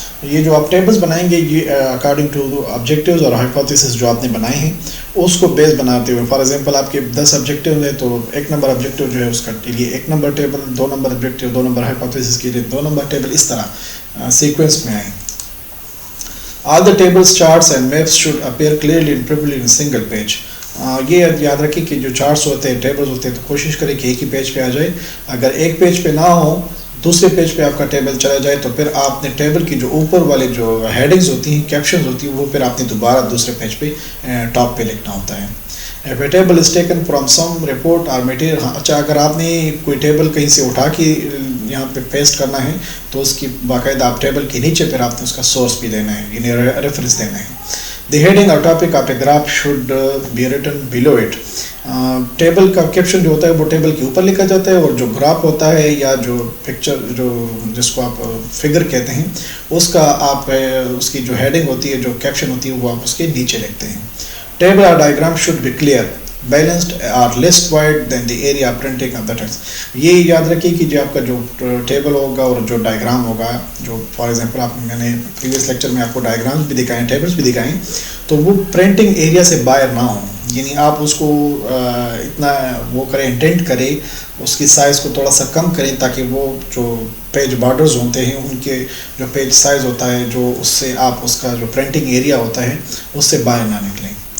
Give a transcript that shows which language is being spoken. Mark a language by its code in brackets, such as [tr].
[ur] یہ جو آپ ٹیبلز بنائیں گے یہ اکارڈنگ ٹو آبجیکٹیوز اور ہائپوتھیسز جو آپ نے بنائے ہیں اس کو بیس بناتے ہوئے. [en] for example [ur] آپ کے 10 آبجیکٹیو ہیں تو 1 نمبر آبجیکٹیو جو ہے اس کے لیے 1 number table, 2 number objective, 2 number hypotheses کے لیے 2 نمبر ٹیبل, اس طرح سیکوینس میں آئیں. [en] All the tables, charts and maps should appear clearly and preferably in a single page. [ur] یہ یاد رکھیں کہ جو چارٹس ہوتے ہیں ٹیبلز ہوتے ہیں تو کوشش کریں کہ ایک ہی پیج پہ آ جائے. اگر ایک پیج پہ نہ ہو دوسرے پیج پہ آپ کا ٹیبل چلا جائے تو پھر آپ نے ٹیبل کی جو اوپر والے جو ہیڈنگز ہوتی ہیں، کیپشنز ہوتی ہیں، وہ پھر آپ نے دوبارہ دوسرے پیج پہ ٹاپ پہ لکھنا ہوتا ہے. [en] If a table is taken from some report or material، [ur] اچھا اگر آپ نے کوئی ٹیبل کہیں سے اٹھا کے یہاں پہ پیسٹ کرنا ہے تو اس کی باقاعدہ آپ ٹیبل کے نیچے پھر آپ نے اس کا سورس بھی دینا ہے، یعنی ریفرنس دینا ہے. [en] The heading or topic of a graph should be written below it. [ur] Table کا کیپشن جو ہوتا ہے وہ ٹیبل کے اوپر لکھا جاتا ہے، اور جو گراف ہوتا ہے یا جو پکچر جو جس کو آپ فگر کہتے ہیں اس کا آپ اس کی جو ہیڈنگ ہوتی ہے، جو کیپشن ہوتی ہے، وہ آپ اس کے نیچے لکھتے ہیں. [en] Table or diagram should be clear, balanced or less wide than the area printing of the text. [ur] یہ یاد رکھیے کہ جو آپ کا جو ٹیبل ہوگا اور جو ڈائیگرام ہوگا، جو [en] for example [ur] میں نے پریویس لیکچر میں آپ کو ڈائیگرامس بھی دکھائیں، ٹیبلس بھی دکھائیں، تو وہ پرنٹنگ ایریا سے باہر نہ ہوں. یعنی آپ اس کو اتنا وہ کریں، انٹینٹ کریں، اس کی سائز کو تھوڑا سا کم کریں تاکہ وہ جو پیج بارڈرز ہوتے ہیں ان کے جو پیج سائز ہوتا ہے، جو اس سے آپ اس کا جو پرنٹنگ ایریا ہوتا ہے اس سے باہر نہ نکلیں.